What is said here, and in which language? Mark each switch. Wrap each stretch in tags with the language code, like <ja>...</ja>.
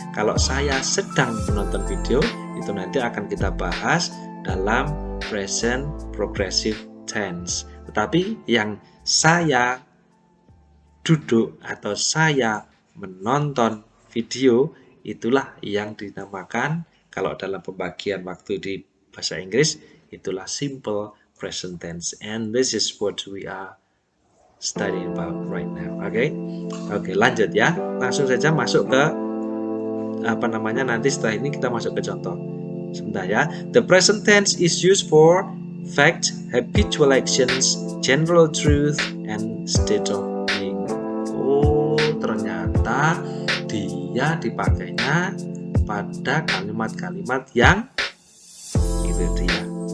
<id>Kalau saya sedang menonton video itu nanti akan kita bahas dalam present progressive tense. Tetapi yang saya duduk atau saya menonton video itulah yang dinamakan, kalau dalam pembagian waktu di bahasa Inggris, itulah simple present tense.</id> <en>And this is what we are studying about right now.</en> <id>Oke, lanjut ya. Langsung saja masuk ke nanti setelah ini kita masuk ke contoh. Sebentar ya.</id> <en>The present tense is used for fact, habitual actions, general truth, and state of being.</en> <id>Oh, ternyata dia dipakainya pada kalimat-kalimat yang itu dia.</id>